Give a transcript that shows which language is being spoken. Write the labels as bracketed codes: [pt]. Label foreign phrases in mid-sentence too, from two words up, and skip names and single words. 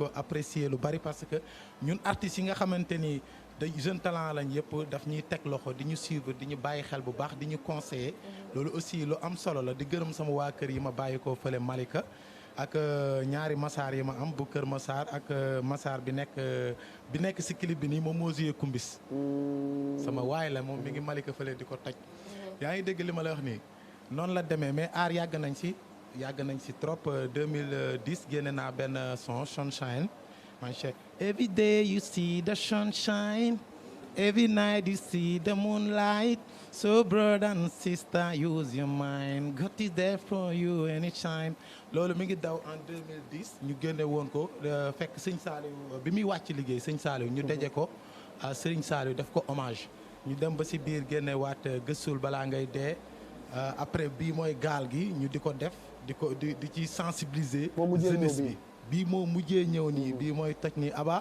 [wo] apprécier lu bari parce que ñun artistes yi nga xamante ni day [fr] jeune talent [wo] lañ yëpp daf ñuy teg loxo di ñu suivre di ñu bàyyi xel bu baax di ñu conseiller loolu aussi lu am solo la di gërëm sama waa kër yi ma bàyyi ko fële Malika ak ñaari masaar yi ma am bu kër masaar ak masaar bi nekk si clip bi nii moom moo joué kumbis sama waay la moom mi ngi Malika fële di ko toj yaa ngi dégg li ma la wax nii noonu la demee mais aar yàgg nañ si trop 2010 génne naa benn son Sunshine man cheikh [en] every day you see the sunshine every night you see the moonlight so brother and sister use your mind God is there for you anytime [wo] loolu mi ngi daw en 2010 ñu génne woon ko fekk sëñ Saliou bi muy wàcc liggéey sëñ Saliou ñu deje ko sëriñ Saliou def ko hommage ñu dem ba si biir génne waat gëstul balaa ngay dee après bii mooy gaal gi ñu di ko def di ci [fr] sensibiliser jeunesse [wo] bi bii moo mujjee ñëw nii bii mooy toj nii Aba